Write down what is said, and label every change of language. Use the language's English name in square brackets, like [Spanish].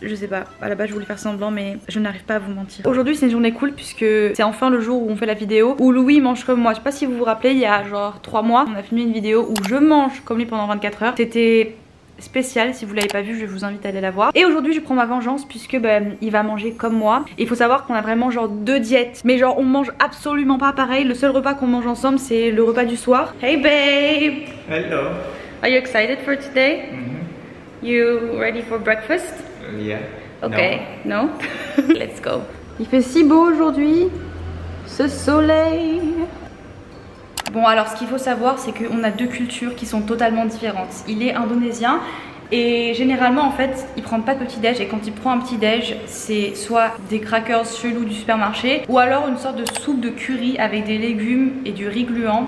[French] Je sais pas, à la base je voulais faire semblant mais je n'arrive pas à vous mentir. Aujourd'hui c'est une journée cool puisque c'est enfin le jour où on fait la vidéo où Louis mange comme moi. Je sais pas si vous vous rappelez, il y a genre 3 mois, on a filmé une vidéo où je mange comme lui pendant 24 heures. C'était spécial, si vous l'avez pas vu je vous invite à aller la voir. Et aujourd'hui je prends ma vengeance puisque il va manger comme moi. Et il faut savoir qu'on a vraiment genre 2 diètes, mais genre on mange absolument pas pareil. Le seul repas qu'on mange ensemble c'est le repas du soir. [English] Hey babe! Hello. Are you excited for today? You ready for breakfast? Yeah. Okay, no? Let's go. [French] Il fait si beau aujourd'hui, ce soleil. Bon alors ce qu'il faut savoir c'est qu'on a 2 cultures qui sont totalement différentes. Il est indonésien et généralement en fait il prend pas de petit déj, et quand il prend un petit déj c'est soit des crackers chelous du supermarché ou alors une sorte de soupe de curry avec des légumes et du riz gluant.